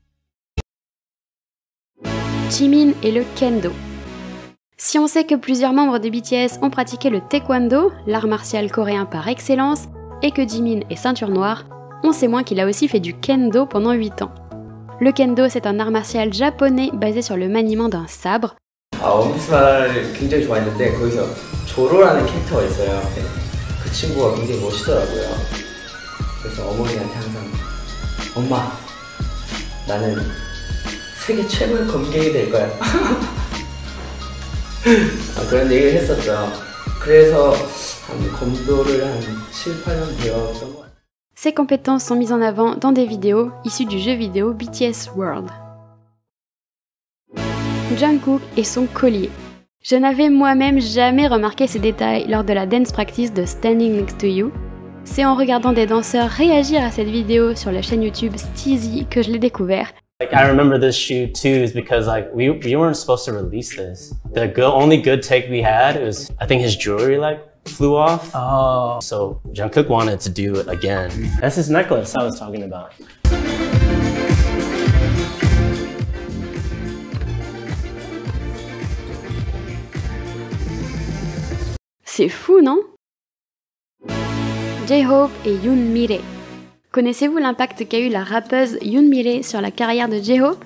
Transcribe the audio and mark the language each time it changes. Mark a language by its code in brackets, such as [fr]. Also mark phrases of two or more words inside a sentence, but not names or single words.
[fr] Jimin et le Kendo. Si on sait que plusieurs membres de BTS ont pratiqué le Taekwondo, l'art martial coréen par excellence, et que Jimin est ceinture noire, on sait moins qu'il a aussi fait du Kendo pendant 8 ans. Le Kendo, c'est un art martial japonais basé sur le maniement d'un sabre. [ko] 원피스를 굉장히 좋아했는데 거기서 조로라는 캐릭터가 있어요. 그 친구가 굉장히 멋있더라고요. 그래서 어머니한테 항상 엄마 나는 세계 최고의 검객이 될 거야. 그런 얘기를 했었죠. 그래서 검도를 한 7, 8년 배웠던 것 같아요. [fr] Ses compétences sont mises en avant dans des vidéos issues du jeu vidéo BTS World. Jungkook et son collier. Je n'avais moi-même jamais remarqué ces détails lors de la [en] dance practice [fr] de Standing Next to You. C'est en regardant des danseurs réagir à cette vidéo sur la chaîne YouTube Steezy que je l'ai découvert. [en] Like, I remember this shoot too is because like we weren't supposed to release this. The only good take we had was I think his jewelry like flew off. Oh. So Jungkook wanted to do it again. That's his necklace I was talking about. [fr] C'est fou, non? J-Hope et Yoon Mi-rae. Connaissez-vous l'impact qu'a eu la rappeuse Yoon Mi-rae sur la carrière de J-Hope?